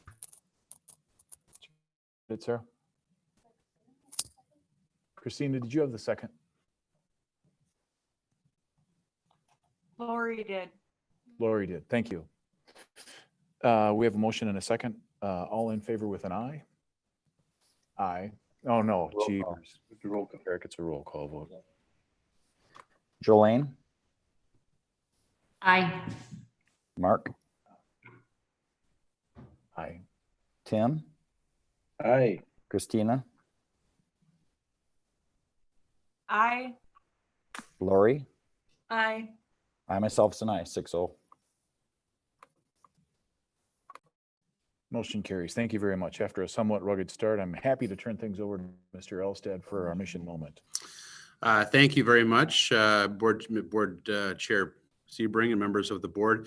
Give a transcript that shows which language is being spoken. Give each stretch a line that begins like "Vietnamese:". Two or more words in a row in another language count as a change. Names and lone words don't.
English: Did Sarah? Christina, did you have the second? Lori did. Lori did. Thank you. We have a motion and a second. All in favor with an aye? Aye. Oh, no. Roll Gee, call. Eric, it's a roll call vote. Jolene, Aye. Mark, Aye. Tim, Aye. Christina, Aye. Lori, Aye. I myself is an aye, 6-0. Motion carries. Thank you very much. After a somewhat rugged start, I'm happy to turn things over to Mr. Elstad for our mission moment. Thank you very much, Board Chair Sebring and members of the board.